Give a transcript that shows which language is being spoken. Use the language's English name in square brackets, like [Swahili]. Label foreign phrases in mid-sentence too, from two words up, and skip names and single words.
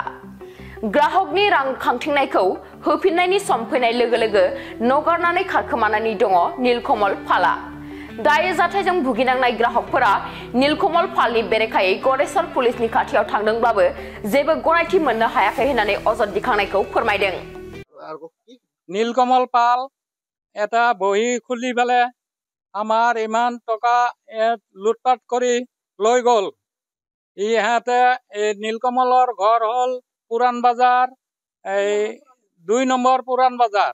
[Bodo] ग्राहकनि रां खांथिंनायखौ होफिननायनि सम फैनाय लोगो लोगो नगारनानै खारखोमानानै दङ नीलकमल पालआ। दायो जाथायजों भुगिनांनाय ग्राहकफोरा नीलकमल पालनि बेरेखायै गरेसर पुलिसनि खाथियाव थांदोंब्लाबो जेबो गनायथि मोननो हायाखै होननानै अजद दिखांनायखौ फोरमायदों। [Assamese] নীলকমল পাল এটা বহি খুলি পেলাই আমাৰ ইমান টকা লুটপাট কৰি লৈ গ'ল। ইহঁতে এই নীলকমলৰ ঘৰ হ'ল পুৰাণ বাজাৰ, এই 2 নম্বৰ পুৰাণ বাজাৰ।